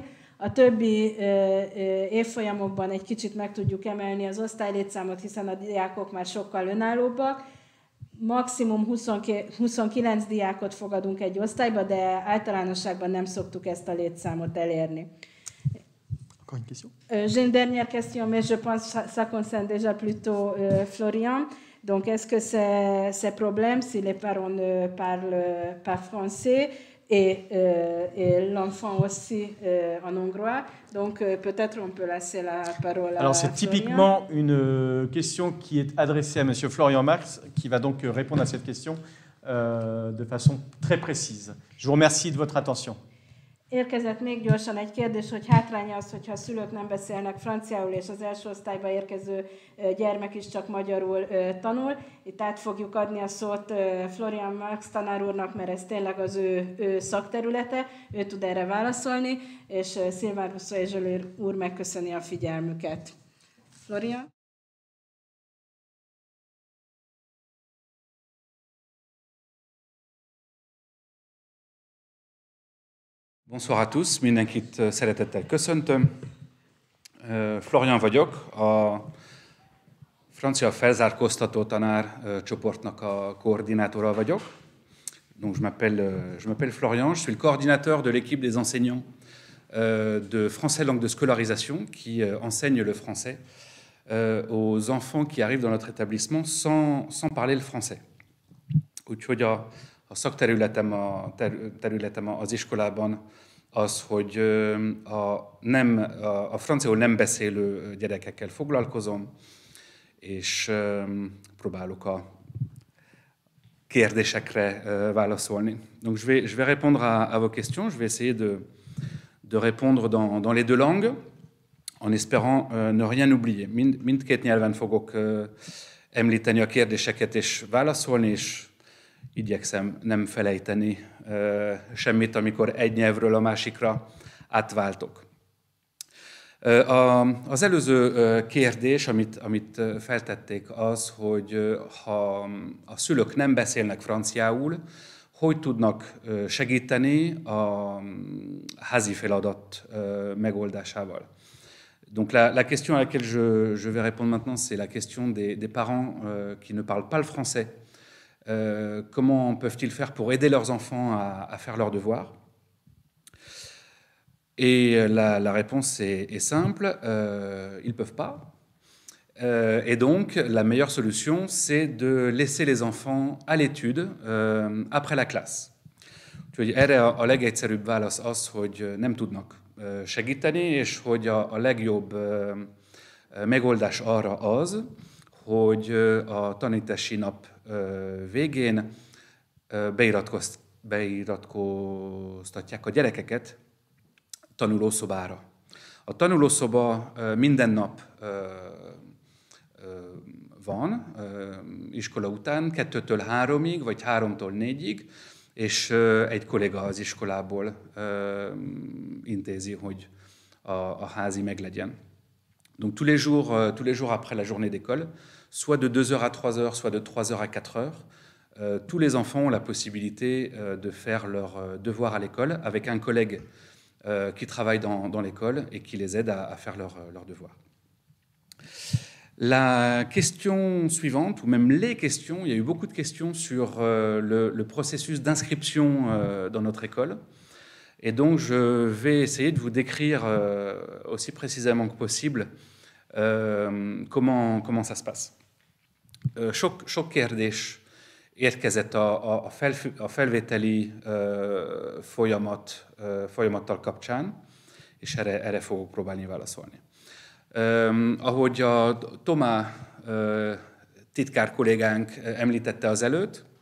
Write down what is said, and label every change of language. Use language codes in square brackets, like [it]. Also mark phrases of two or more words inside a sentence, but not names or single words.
[hu] A többi évfolyamokban egy kicsit meg tudjuk emelni az osztálylétszámot, hiszen a diákok már sokkal önállóbbak. Maximum 29 diákot fogadunk egy osztályba, de általánosságban nem szoktuk ezt a létszámot elérni. [fr] Encore une question? J'ai une dernière question, mais je pense que ça concerne déjà plutôt Florian. Donc, est-ce que c'est problème si les parents ne parlent pas français et l'enfant aussi en hongrois? Donc, peut-être on peut laisser la parole à Alors, c'est Florian. typiquement une question qui est adressée à M. Florian Marx, qui va donc répondre à cette question de façon très précise. Je vous remercie de votre attention. [hu] Érkezett még gyorsan egy kérdés, hogy hátránya az, hogyha a szülők nem beszélnek franciául, és az első osztályba érkező gyermek is csak magyarul tanul. Itt át fogjuk adni a szót Florian Marx tanár úrnak, mert ez tényleg az ő szakterülete, ő tud erre válaszolni, és Szilván Russzó és Zsöli úr megköszöni a figyelmüket. Florian? [fr] Bonsoir à tous, [hu] mindenkit szeretettel köszöntöm. Florian vagyok, a francia felzárkóztató tanár csoportnak a koordinátora vagyok. [fr] Donc je m'appelle Florian, je suis le coordinateur de l'équipe des enseignants de français langue de scolarisation qui enseigne le français aux enfants qui arrivent dans notre établissement sans parler le français. [hu] Úgyhogy a szakterületem az iskolában az, hogy a franciául nem beszélő gyerekekkel foglalkozom, és próbálok a kérdésekre válaszolni. Donc je vais répondre à vos questions, je vais essayer de répondre dans les deux langues, en espérant ne rien oublier. Mindkét nyelven fogok említeni a kérdéseket és válaszolni, és igyekszem nem felejteni semmit, amikor egy nyelvről a másikra átváltok. Az előző kérdés, amit feltették az, hogy ha a szülők nem beszélnek franciául, hogy tudnak segíteni a házi feladat megoldásával. [fr] Donc la question à laquelle je vais répondre maintenant, c'est la question des parents qui ne parlent pas le français. Comment peuvent-ils faire pour aider leurs enfants à faire leurs devoirs? Et la réponse est simple, ils ne peuvent pas. Et donc, la meilleure solution, c'est de laisser les enfants à l'étude après la classe. [hu] Úgyhogy erre a legegyszerűbb válasz az, hogy nem tudnak segíteni, és hogy a legjobb megoldás arra az, hogy a tanítási nap végén beiratkoztatják a gyerekeket tanulószobára. A tanulószoba minden nap van iskola után, 2-től 3-ig, vagy 3-tól 4-ig, és egy kolléga az iskolából intézi, hogy a házi meglegyen. [fr] Donc tous les jours après la journée d'école, soit de 2h à 3h, soit de 3h à 4h, tous les enfants ont la possibilité de faire leurs devoirs à l'école avec un collègue qui travaille dans l'école et qui les aide à faire leurs devoirs. La question suivante, ou même les questions, il y a eu beaucoup de questions sur le processus d'inscription dans notre école. Et donc, je vais essayer de vous décrire aussi précisément que possible comment ça se passe. [hu] Sok kérdés érkezett a felvételi folyamattal kapcsán, és erre fogok próbálni válaszolni. Ahogy a Tomá titkár kollégánk említette az előtt,